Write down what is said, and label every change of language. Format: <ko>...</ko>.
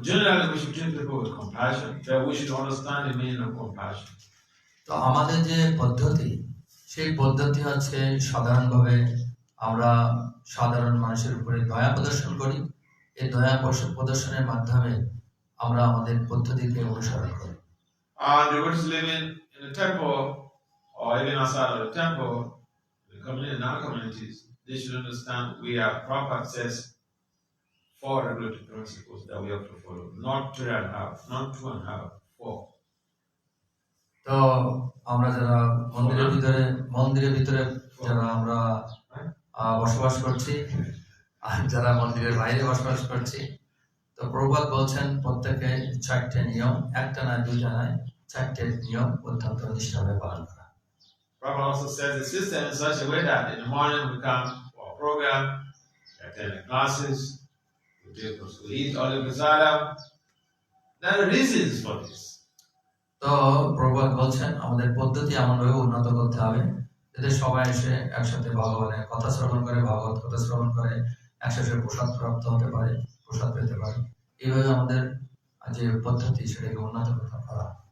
<en>Generally, we should treat people with compassion, but we should understand the meaning of compassion.</en> <bn>তো আমাদের যে পদ্ধতি, সেই পদ্ধতি হচ্ছে সাধারণভাবে আমরা সাধারণ মানুষের উপরে দয়া প্রদর্শন করি। এই দয়া প্রদর্শনের মাধ্যমে আমরা আমাদের পদ্ধতিকে অনুসরণ করি।</bn> <en>The ones living in the temple or even outside of the temple, in our communities, they should understand we have proper sets 4 regulatory principles that we have to follow, not 3.5, not 2.5, 4.</en> <bn>তো আমরা যারা মন্দিরের ভিতরে যারা আমরা বসবাস করছি, আর যারা মন্দিরের বাইরে বসবাস করছি, তো প্রভুপাদ বলছেন প্রত্যেকে 4টে নিয়ম, একটা না 2টা নয়, 4টে নিয়ম অত্যন্ত নিষ্ঠাভাবে পালন করা।</bn> <en>Prabhupada also says the system in such a way that in the morning we come for a program, we attend the classes, we eat all the prasadam. There are reasons for this.</en> <bn>তো প্রভুপাদ বলছেন আমাদের পদ্ধতি এমনভাবে উন্নত করতে হবে যাতে সবাই এসে একসাথে ভগবানের কথা শ্রবণ করে, ভাগবত কথা শ্রবণ করে, একসাথে প্রসাদ প্রাপ্ত হতে পারে, প্রসাদ পেতে পারে। এইভাবে আমাদের যে পদ্ধতি সেটাকে উন্নত করা।</bn>